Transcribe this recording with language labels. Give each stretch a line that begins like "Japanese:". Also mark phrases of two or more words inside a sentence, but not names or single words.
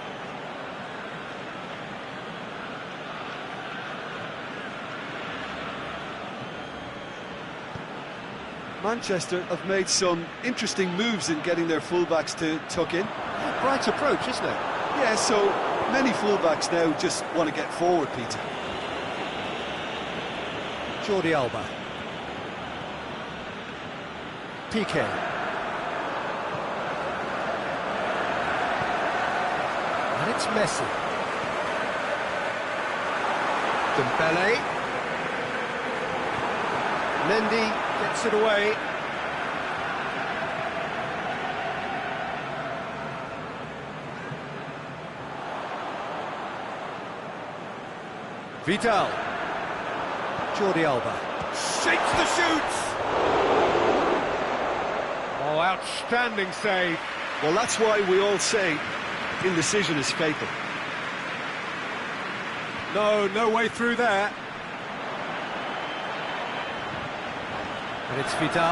English: Manchester have made some interesting moves in getting their fullbacks to tuck in. Right approach, isn't it? Yeah, so many fullbacks now just want to get forward, Peter. Jordi Alba. Piqué. And it's Messi. Dembele. Mendy gets it away. Vidal. Jordi Alba. Shapes the shoots! Oh, outstanding save. Well, that's why we all say indecision is fatal. No way through there. And it's Vidal.